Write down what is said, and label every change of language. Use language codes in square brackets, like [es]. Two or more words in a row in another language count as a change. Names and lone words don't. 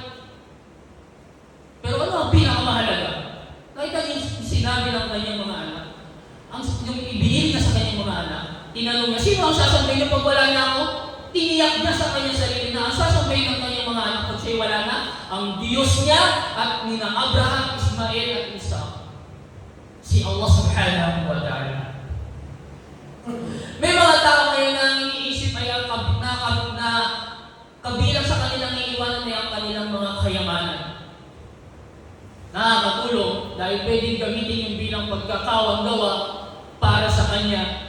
[tl] Pero ano ang pinakamahalaga? Kahit ang sinabi ng kanyang mga anak, yung ibinili niya sa kanyang mga anak, tinanong niya, sino ang sasabihin niyo pag wala na ako? Tiniyak niya sa kanyang sarili na ang sasabihin ng kanyang mga anak pag siya'y wala na, ang Diyos niya at nina Abraham, Ismael at Isaac. Si Allah subhanahu wa ta'ala. May mga tao ngayon na iniisip ay ang kabilang sa kanilang iiwanan ay ang kanilang mga kayamanan. Nakakatulong dahil pwedeng gamitin yung bilang pagkakawang gawa para sa kanya.